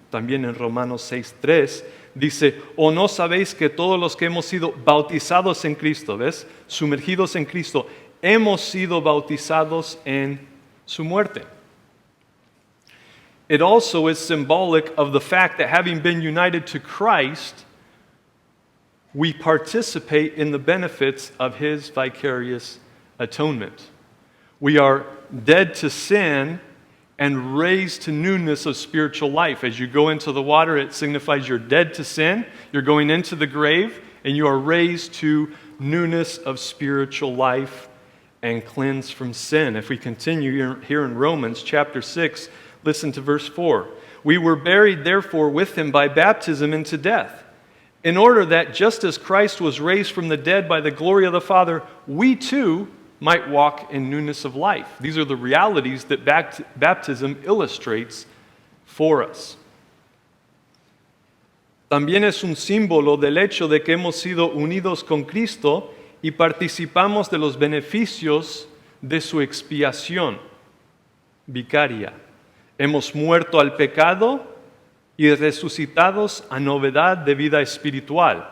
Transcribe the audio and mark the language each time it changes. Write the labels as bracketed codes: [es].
[es] También en Romanos 6:3 dice, ¿o no sabéis que todos los que hemos sido bautizados en Cristo, ¿ves? Sumergidos en Cristo, hemos sido bautizados en su muerte? [en] It also is symbolic of the fact that having been united to Christ, we participate in the benefits of his vicarious atonement. We are dead to sin and raised to newness of spiritual life. As you go into the water, it signifies you're dead to sin, you're going into the grave, and you are raised to newness of spiritual life and cleansed from sin. If we continue here in Romans chapter 6, listen to verse 4. We were buried, therefore, with him by baptism into death, in order that just as Christ was raised from the dead by the glory of the Father, we too might walk in newness of life. These are the realities that baptism illustrates for us. [es] También es un símbolo del hecho de que hemos sido unidos con Cristo y participamos de los beneficios de su expiación vicaria. Hemos muerto al pecado y resucitados a novedad de vida espiritual.